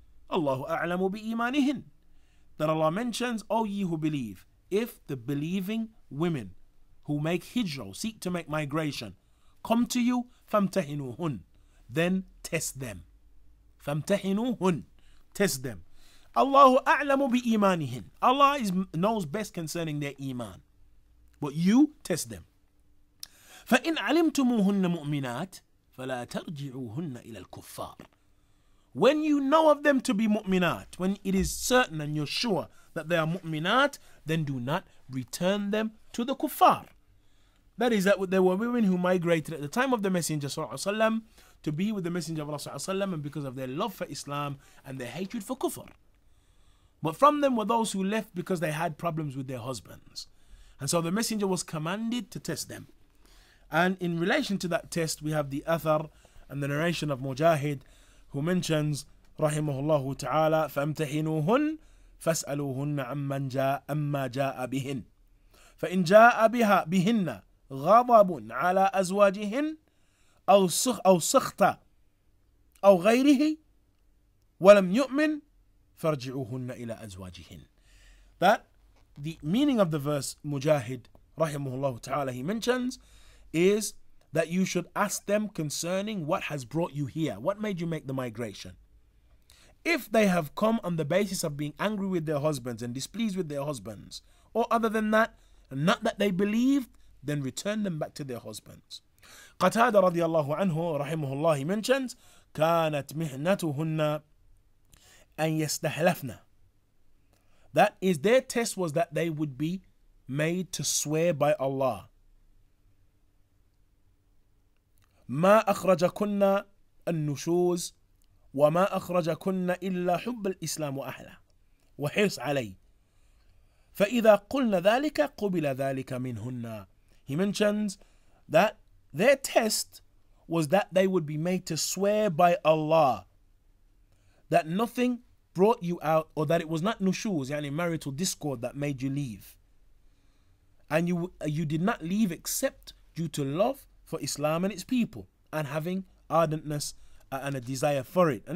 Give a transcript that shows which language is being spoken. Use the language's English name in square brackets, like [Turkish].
[Arabic] Allahu a'lamu bi imanihin. [English] That Allah mentions, O ye who believe, if the believing women who make hijrah, seek to make migration, come to you, famtahinuhun, then test them. [Arabic] Famtahinuhun, test them. Allahu a'lamu bi imanihin. [English] Allah knows best concerning their iman. But you test them. [Arabic] فإن علمتموهن مؤمنات فلا ترجعوهن إلى الكفار. [English] When you know of them to be mu'minat, when it is certain and you're sure that they are mu'minat, then do not return them to the kuffar. That is, that there were women who migrated at the time of the Messenger ﷺ to be with the Messenger of Allah ﷺ, and because of their love for Islam and their hatred for kufr. But from them were those who left because they had problems with their husbands. And so the Messenger was commanded to test them. And in relation to that test, we have the athar and the narration of Mujahid, who mentions, rahimahullah ta'ala, [Arabic] فَامْتَحِنُوهُنْ فَاسْأَلُوهُنَّ أَمَّا جَاءَ بِهِنْ فَإِنْ جَاءَ بِهِنَّ غضب على أزواجهن أو سخط أو غيره ولم يؤمن فارجعوهن إلى أزواجهن. [English] That the meaning of the verse Mujahid rahimahullah ta'ala he mentions is that you should ask them concerning what has brought you here, what made you make the migration. If they have come on the basis of being angry with their husbands and displeased with their husbands, or other than that, and not that they believed, then return them back to their husbands. Qatada radiyallahu anhu rahimahullah he mentions, [Arabic] كانت مهنتهن أن يستحلفن. [English] That is, their test was that they would be made to swear by Allah. [Arabic] ما أخرجكن النشوز وما أخرجكن إلا حب الإسلام وأهله وحرص عليه فإذا قلنا ذلك قبل ذلك منهن. [English] He mentions that their test was that they would be made to swear by Allah that nothing brought you out, or that it was not nushuz, yani marital discord, that made you leave. And you did not leave except due to love for Islam and its people, and having ardentness and a desire for it.